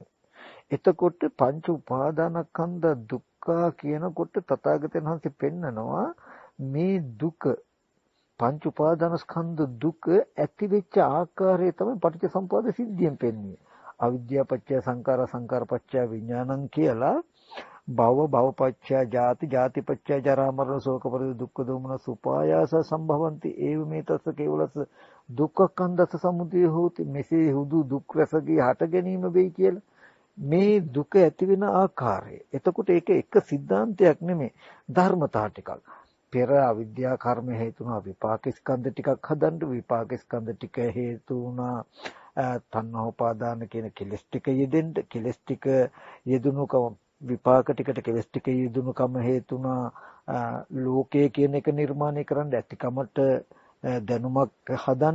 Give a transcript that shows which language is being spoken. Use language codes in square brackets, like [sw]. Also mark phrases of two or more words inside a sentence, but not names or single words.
[si] එතකොට පංච උපාදානස්කන්ධ දුක්ඛ කියනකොට තථාගතයන් වහන්සේ පෙන්නනවා මේ දුක පංච උපාදානස්කන්ධ දුක ඇති වෙච්ච ආකාරය තමයි පටිච්චසමුප්පාද සිද්ධියෙන් පෙන්වන්නේ. [pi] අවිද්‍යාව පත්‍ය සංඛාර, සංඛාර පත්‍ය විඥානං කියලා භව, භවපත්‍ය ජාති, ජාති පත්‍ය ජරා මරණ ශෝක පරිදේ දුක්ඛ දෝමනස් උපායාස සම්භවಂತಿ ඒව මේ තස්ස කේවලස දුක්ඛකන්දස සමුදය හෝති. [si] මෙසේ හුදු දුක් රසගේ හට ගැනීම වෙයි කියලා මේ දුක ඇති වෙන ආකාරය. එතකොට ඒක එක සිද්ධාන්තයක් නෙමෙයි, ධර්මතා ටිකක්. පෙර අවිද්‍යා කර්ම හේතු වුණා විපාක ස්කන්ධ ටිකක් හදන්න, විපාක ස්කන්ධ ටික හේතු වුණා තණ්හා උපාදාන කියන කෙලස් ටික යෙදෙන්න, කෙලස් ටික යෙදුණුකම විපාක ටිකට කෙලස් ටික යෙදුණුකම හේතුණා ලෝකය කියන එක නිර්මාණය කරන්න ඇතිකමට දැනුමක් හදන්න.